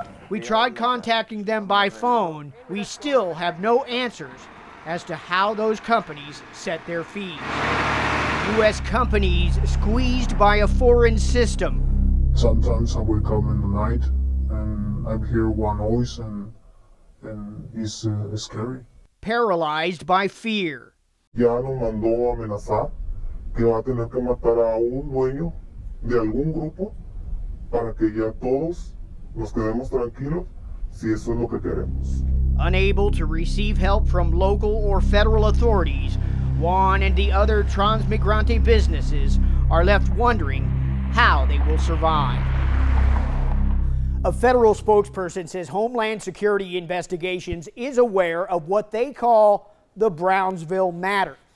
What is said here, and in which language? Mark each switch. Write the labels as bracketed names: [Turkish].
[English] We tried contacting them by phone. We still have no answers as to how those companies set their fees. U.S. companies squeezed by a foreign system. Sometimes I wake up in the night and I hear one noise and it's scary. Paralyzed by fear. [Spanish] Ya nos mandó a amenazar que va a tener que matar a un dueño de algún grupo para que ya todos nos quedemos tranquilos si eso es lo que queremos. [English] Unable to receive help from local or federal authorities, Juan and the other Transmigrante businesses are left wondering how they will survive. A federal spokesperson says Homeland Security Investigations is aware of what they call the Brownsville matter.